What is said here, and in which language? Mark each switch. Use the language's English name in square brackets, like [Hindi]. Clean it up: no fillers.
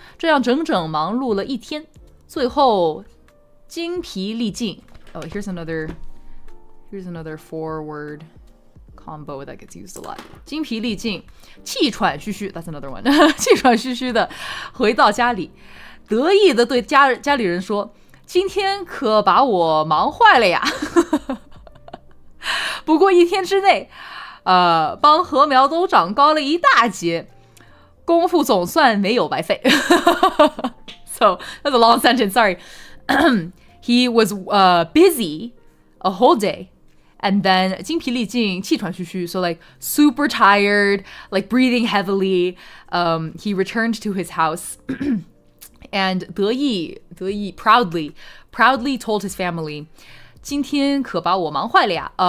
[Chinese] 这样整整忙碌了一天，最后精疲力尽。 [English] Oh, here's another 4-word combo that gets used a lot. [Chinese] 精疲力尽，气喘吁吁 [English] That's another one. [Chinese] 气喘吁吁的回到家里，得意的对家里人说：“今天可把我忙坏了呀！” 不过一天之内，帮禾苗都长高了一大截，功夫总算没有白费。 [English] So that's a long sentence. Sorry. He was busy a whole day. And then [Chinese] 精疲力尽，气喘吁吁, [English] so like super tired, like breathing heavily. He returned to his house and 得意 proudly told his family, [Chinese] 今天可把我忙坏了呀.